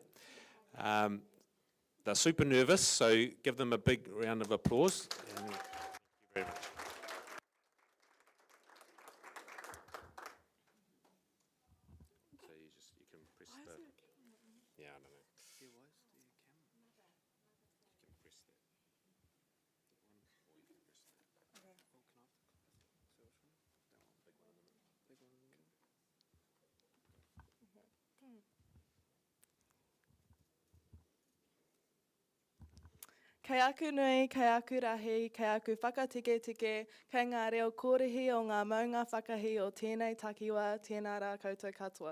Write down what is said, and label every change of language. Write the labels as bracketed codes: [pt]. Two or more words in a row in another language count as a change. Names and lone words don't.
[en] They're super nervous, so give them a big round of applause. And thank you very much. So you can press the, yeah, I don't know. You can press that. [mi] Kei aku nui, kei aku rahi, kei aku whakatike-tike, kei ngā reo kōrehi o ngā maunga whakahi o tēnei takiwa, tēnā rā koutou katoa.